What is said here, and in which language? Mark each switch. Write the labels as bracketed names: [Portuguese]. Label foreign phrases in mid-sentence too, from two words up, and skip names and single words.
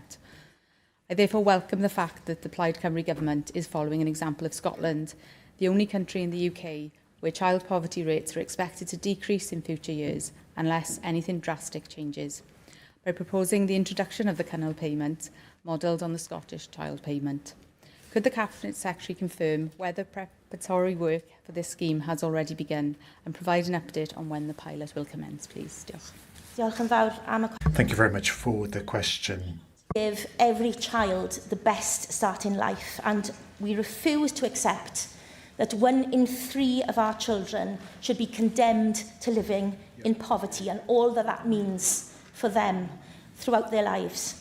[English] I therefore welcome the fact that the Plaid Cymru Government is following an example of Scotland, the only country in the UK where child poverty rates are expected to decrease in future years unless anything drastic changes, by proposing the introduction of the Cynnal payment, modelled on the Scottish child payment. Could the Cabinet Secretary confirm whether preparatory work for this scheme has already begun and provide an update on when the pilot will commence, please? [Welsh] Diolch. Diolch yn fawr am y [English] Thank you very much for the question. Give every child the best start in life, and we refuse to accept that 1 in 3 of our children should be condemned to living in poverty and all that that means for them throughout their lives.